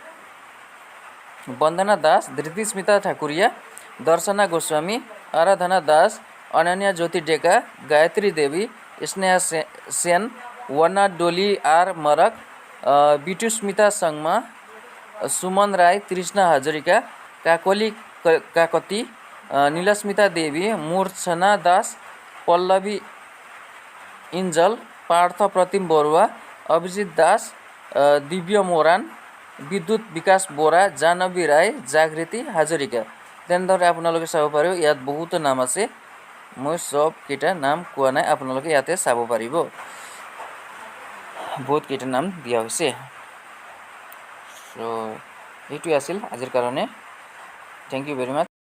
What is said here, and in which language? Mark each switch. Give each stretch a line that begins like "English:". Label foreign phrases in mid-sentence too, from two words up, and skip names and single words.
Assamese: वन्दना दास, धृति स्मिता ठाकुरिया, दर्शना गोस्वामी, आराधना दास, अनन्या ज्योति डेका, गायत्री देवी, स्नेहा सेन, वर्णा डोली आर मरक, बिटु स्मिता सङ्मा, सुमन राई, तृष्णा हजरिका, काकोली काकती, नीलस्मिता देवी, मूर्छना दास, पल्लवी इन्जल, पार्थ प्रतिम बरुवा, अभिजित दास, दिव्य मोरान, विद्युत विकास बोरा, जानवी राय, जागृति हाजरिका। তেনেদৰে আপোনালোকে চাব পাৰিব ইয়াত বহুতো নাম আছে। মই চবকেইটা নাম কোৱা নাই, আপোনালোকে ইয়াতে চাব পাৰিব। বহুত কেইটা নাম দিয়া হৈছে। চ' এইটোৱে আছিল আজিৰ কাৰণে।
English: thank you very much.